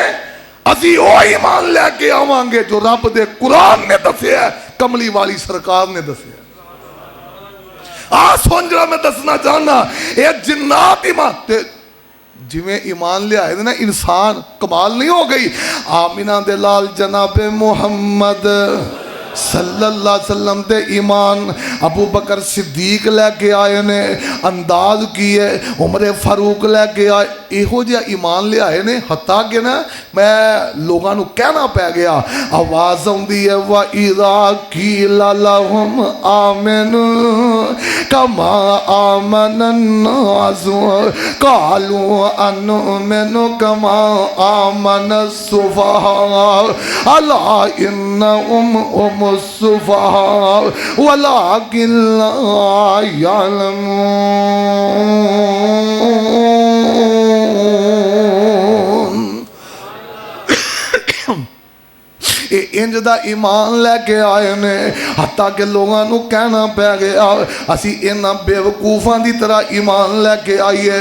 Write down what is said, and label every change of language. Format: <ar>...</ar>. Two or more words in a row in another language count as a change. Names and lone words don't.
<pa>اسی او ایمان لے کے آواں گے جو رب دے قرآن نے دسیا، کملی والی سرکار نے دسیا. آ سن ذرا میں دسنا چاہنا اے جنات ایمان تے جویں ایمان لیائے نا انسان کمال نہیں ہو گئی. آمنہ دے لال جناب محمد صلی اللہ علیہ وسلم دے ایمان ابو بکر صدیق لے کے آئے نے، انداز کی اے عمر فاروق لے کے آئے. ایہو جیہا ایمان لیائے نے حتیٰ کہ نا میں لوگوں کو کہنا پے گیا. آواز آؤندی اے</pa> <ar>وإذا قيل لهم آمنوا كما آمن الناس قالوا أنؤمن كما آمن السفهاء ألا إنهم مستفى ولكن لا يعلمون.</ar> <pa>انج دا ایمان لے کے آئے نے حتیٰ کہ لوگوں کو کہنا پے گیا اسی انہاں بیوقوفاں کی طرح ایمان لے کے آئیے.</pa>